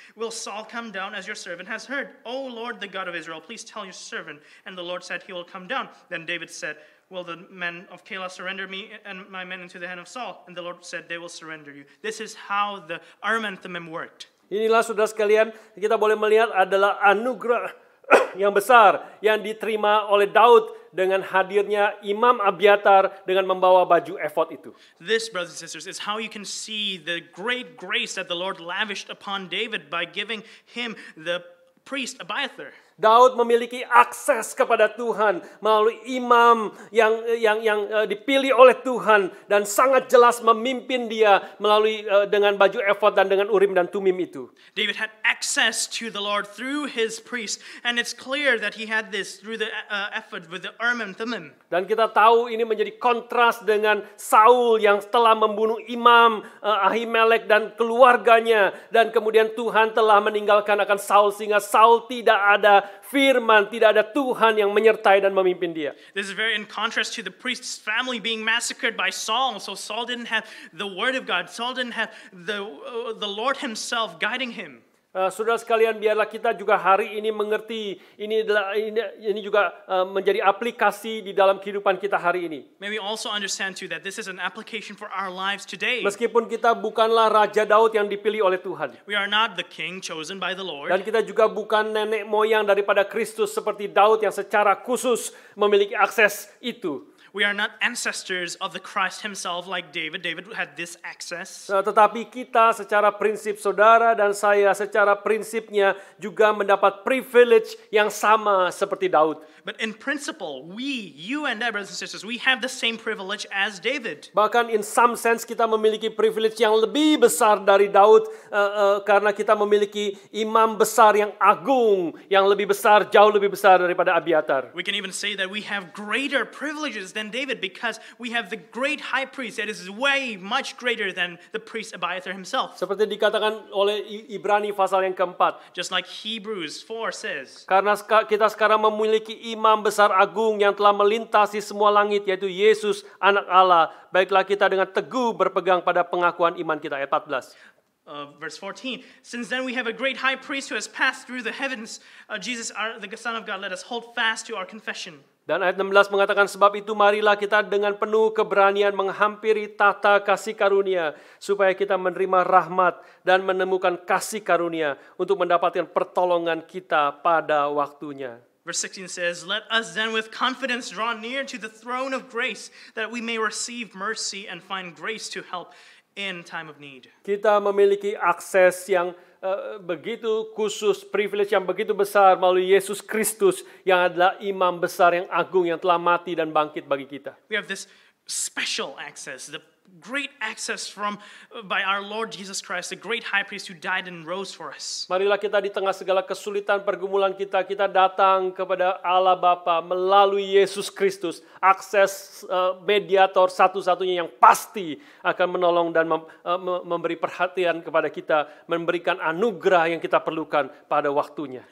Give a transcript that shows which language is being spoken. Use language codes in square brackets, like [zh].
[en] Will Saul come down as your servant has heard? O Lord, the God of Israel, please tell your servant. And the Lord said he will come down. Then David said, will the men of Keilah surrender me and my men into the hand of Saul? And the Lord said, they will surrender you. This is how the Urim and Thummim worked. [id] Inilah saudara sekalian, kita boleh melihat adalah anugerah yang besar yang diterima oleh Daud dengan hadirnya Imam Abiatar dengan membawa baju efod itu. [en] This, brothers and sisters, is how you can see the great grace that the Lord lavished upon David by giving him the priest Abiathar. [id] Daud memiliki akses kepada Tuhan melalui imam yang dipilih oleh Tuhan dan sangat jelas memimpin dia melalui dengan baju efod dan dengan Urim dan Tumim itu. [en] David had access to the Lord through his priest, and it's clear that he had this through the ephod with the Urim and Thummim. [id] Dan kita tahu ini menjadi kontras dengan Saul yang telah membunuh imam Ahimelek dan keluarganya, dan kemudian Tuhan telah meninggalkan akan Saul sehingga Saul tidak ada firman, tidak ada Tuhan yang menyertai dan memimpin dia. [en] This is very in contrast to the priest's family being massacred by Saul. So Saul didn't have the word of God. Saul didn't have the Lord himself guiding him. [id] Saudara sekalian, biarlah kita juga hari ini mengerti ini juga menjadi aplikasi di dalam kehidupan kita hari ini. [en] May we also understand too that this is an application for our lives today. [id] Meskipun kita bukanlah Raja Daud yang dipilih oleh Tuhan. [en] We are not the king chosen by the Lord. [id] Dan kita juga bukan nenek moyang daripada Kristus seperti Daud yang secara khusus memiliki akses itu. [en] We are not ancestors of the Christ himself like David. David had this access. [id] Tetapi kita secara prinsip, saudara dan saya secara prinsipnya juga mendapat privilege yang sama seperti Daud. [en] But in principle, you and I, brothers and sisters, we have the same privilege as David. [id] Bahkan [en] in some sense [id] kita memiliki privilege yang lebih besar dari Daud karena kita memiliki imam besar yang agung, yang lebih besar, jauh lebih besar daripada Abiatar. [en] We can even say that we have greater privileges than David because we have the great high priest that is way much greater than the priest Abiathar himself. [id] Seperti dikatakan oleh Ibrani pasal yang keempat. [en] Just like Hebrews 4 says. [id] Karena kita sekarang memiliki imam besar agung yang telah melintasi semua langit, yaitu Yesus anak Allah. Baiklah kita dengan teguh berpegang pada pengakuan iman kita. Ayat 14. [en] Verse 14. Since then we have a great high priest who has passed through the heavens, Jesus, the Son of God, let us hold fast to our confession. [id] Dan ayat 16 mengatakan, sebab itu marilah kita dengan penuh keberanian menghampiri tahta kasih karunia, supaya kita menerima rahmat dan menemukan kasih karunia untuk mendapatkan pertolongan kita pada waktunya. [en] Verse 16 says, let us then with confidence draw near to the throne of grace, that we may receive mercy and find grace to help in time of need. [id] Kita memiliki akses yang begitu khusus, privilege yang begitu besar melalui Yesus Kristus yang adalah imam besar yang agung yang telah mati dan bangkit bagi kita. [en] We have this special access, the great access by our Lord Jesus Christ, the great high priest who died and rose for us. [id] Marilah kita di tengah segala kesulitan pergumulan kita datang kepada Allah Bapa melalui Yesus Kristus, akses mediator satu-satunya yang pasti akan menolong dan memberi perhatian kepada kita, memberikan anugerah yang kita perlukan pada waktunya.